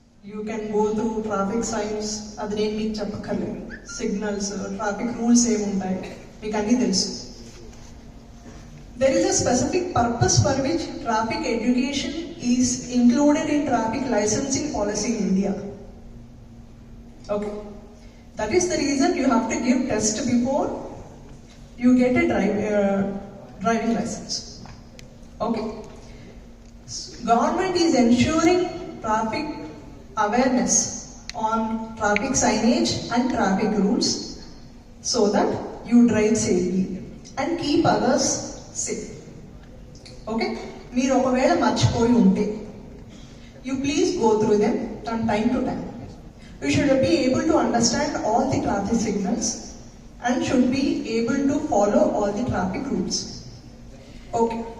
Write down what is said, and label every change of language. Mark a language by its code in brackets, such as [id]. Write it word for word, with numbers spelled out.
[en] you can go through traffic signs, [te] అది నేను మీకు చెప్పక్కర్లేదు. సిగ్నల్స్, ట్రాఫిక్ రూల్స్ ఏముంటాయి మీకు అన్నీ తెలుసు. [en] There is a specific purpose for which traffic education is included in traffic licensing policy in India. Okay. That is the reason you have to give test before you get a drive, uh, driving license. Okay. So government is ensuring traffic awareness on traffic signage and traffic rules so that you drive safely and keep others safe. Okay? [te] మీరు ఒకవేళ మర్చిపోయి ఉంటే [en] You please go through them from time to time. You should be able to understand all the traffic signals and should be able to follow all the traffic rules. Okay.